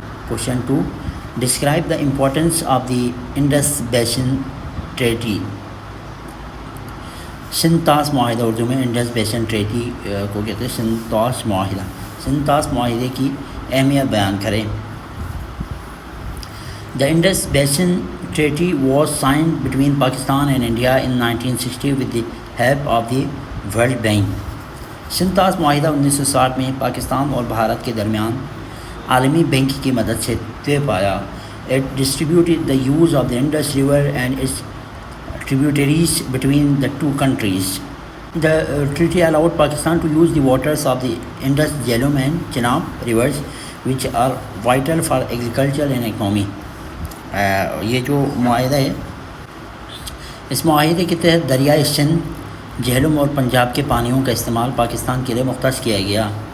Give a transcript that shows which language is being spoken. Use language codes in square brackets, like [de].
[en] Question 2. Describe the importance of the Indus Basin Treaty. [ur] Sindh طاس معاہدہ، اردو میں انڈس بیسن treaty کو کہتے ہیں. سندھ طاس معاہدہ، سندھ طاس معاہدے کی اہمیت بیان کریں. [en] The Indus Basin Treaty was signed between Pakistan and India in 1960 with the help of the World Bank. [ur] Sindh طاس معاہدہ 1960 میں پاکستان اور بھارت کے درمیان عالمی بینک کی مدد سے طے پایا. [en] It distributed the use of the Indus River and its tributaries between the two countries. The treaty allowed Pakistan to use the waters of the Indus, Jhelum and Chenab rivers, which are vital for agriculture and economy. [ur] یہ جو معاہدہ ہے، اس معاہدے کے تحت دریائے سندھ، جہلم اور پنجاب کے پانیوں کا استعمال پاکستان کے لیے مختص کیا گیا.